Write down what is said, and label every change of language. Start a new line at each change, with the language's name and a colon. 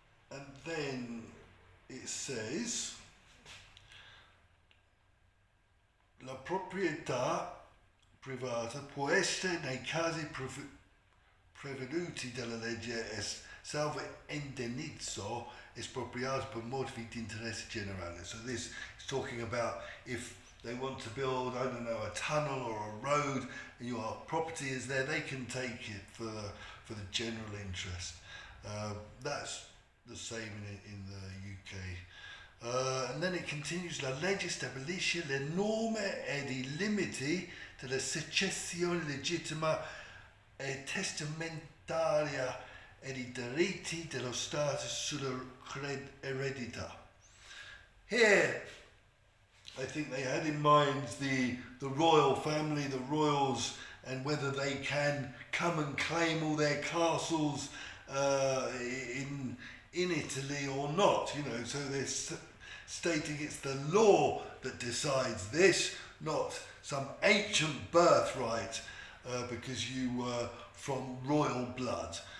English: And then it says,
Italian: la proprietà privata può essere nei casi preveduti dalla legge salvo indennizzo espropriato per motivi di interesse generale.
English: So this is talking about if they want to build, I don't know, a tunnel or a road, and your property is there, they can take it for the general interest. That's the same in the UK. And then it continues,
Italian: la legge stabilisce le norme ed i limiti della successione legittima e testamentaria ed i diritti dello Stato sulla eredità.
English: Here, I think they had in mind the royal family, the royals, and whether they can come and claim all their castles in Italy or not. You know, so they're stating it's the law that decides this, not some ancient birthright because you were from royal blood.